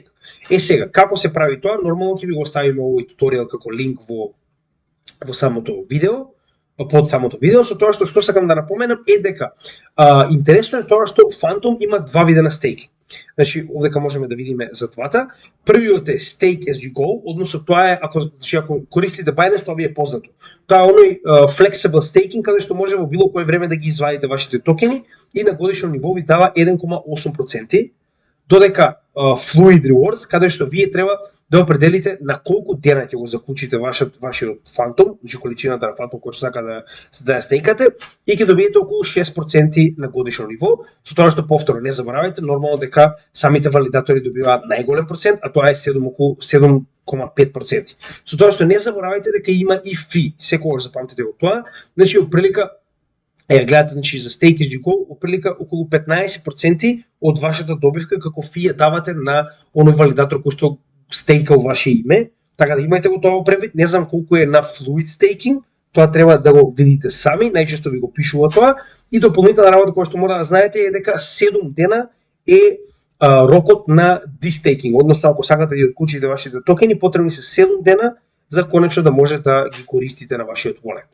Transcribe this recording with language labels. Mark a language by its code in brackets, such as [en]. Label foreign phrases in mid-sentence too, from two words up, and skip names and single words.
[mk] Сега, како се прави тоа? Нормално ќе ви го оставиме овој туторијал како линк во самото видео, под самото видео, со тоа што сакам да напоменам е дека интересно е тоа што Phantom има два вида на стейкинг. Значи, овдека можеме да видиме за двата. Првиот е [en] stake as you go, [mk] односно тоа е ако користите Binance, тоа ви е познато. Тоа е оној [en] flexible staking [mk] каде што може во било кое време да ги извадите вашите токени и на годишно ниво ви дава 1,8%, додека [en] fluid rewards [mk] каде што вие треба да определите на колку дена ќе го заклучите вашиот фантом, значи количината на фантом кој сака да ја стейкате, и ќе добиете околу 6% на годишно ниво, со тоа што повторно не заборавајте, нормално дека самите валидатори добиваат најголем процент, а тоа е околу 7,5%. Со тоа што не заборавајте дека има и фи, секогаш запамтете го тоа, значи отприлика гледате, значи за [en] Stake as you go, [mk] отприлика околу 15% од вашата добивка како фи ја давате на оној валидатор кој што стейка у ваше име, така да имајте го тоа превид. Не знам колку е на [en] Fluid Staking, [mk] тоа треба да го видите сами, најчесто ви го пишува тоа. И дополнителна работа која што мора да знаете е дека 7 дена е рокот на destaking, односно ако сакате да отклучите вашите токени, потребни се 7 дена за конечно да може да ги користите на вашиот wallet.